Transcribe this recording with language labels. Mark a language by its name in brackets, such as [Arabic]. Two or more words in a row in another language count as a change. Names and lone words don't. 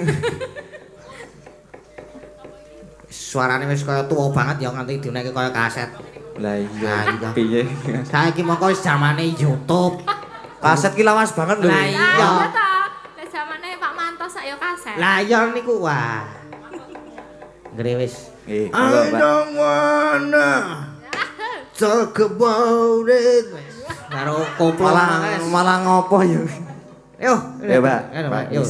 [Javanese] Suarane wis kaya tuwa banget ya nganti diuneke kaya kaset. Lah iya. Nah, iya. Piye? Saiki mongko wis zamane YouTube. kaset ki lawas banget lho Lah Lah iya. iya ta. Lah zamane Pak Manto sak yo kaset. Lah iya niku wah. Ngeri wis. Nggih, [English] I [Javanese] monggo, Mbak. [English] don't wanna talk about it. [Javanese] Karo koplo malah malah ngopo ya Yo, ya Mbak Ayo, Mbak yo.